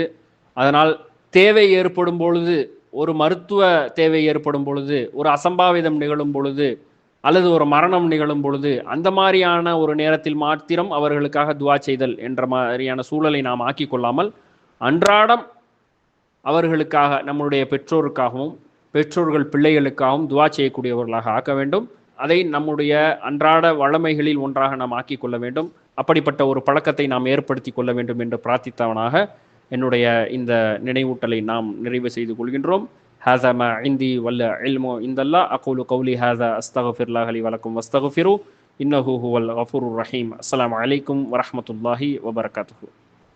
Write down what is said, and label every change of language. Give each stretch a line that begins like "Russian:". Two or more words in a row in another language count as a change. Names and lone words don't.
Tamil: அதனால் தேவை ஏற்படும் பொழுது, ஒரு மருத்துவ தேவை ஏற்படும் பொழுது, ஒரு அசம்பாவிதம் நிகழும் பொழுது, அல்லது ஒரு மரணம் நிகழும் பொழுது, அந்த மாதிரியான ஒரு நேரத்தில் மாத்திரம் அவர்களுக்காக துவா செய்தல் என்ற மாதிரியான சூழலை நாம் ஆக்கிக் கொள்ளாமல் அன்றாடம் அவர்களுக்காக, நம்முடைய பெற்றோருக்காகவும் பெற்றோர்கள் பிள்ளைகளுக்காகவும் துவா செய்யக்கூடியவர்களாக ஆக்க வேண்டும். அதை நம்முடைய அன்றாட வழமைகளில் ஒன்றாக நாம் ஆக்கிக் கொள்ள வேண்டும். அப்படிப்பட்ட ஒரு பழக்கத்தை நாம் ஏற்படுத்தி கொள்ள வேண்டும் என்று பிரார்த்தித்தவனாக என்னுடைய இந்த நினைவூட்டலை நாம் நிறைவு செய்து கொள்கின்றோம்.
Arabic: هذا ما عندي والعلم عند الله أقول قولي هذا أستغفر الله لي ولكم واستغفروا إنه هو الغفور الرحيم. السلام عليكم ورحمة الله وبركاته.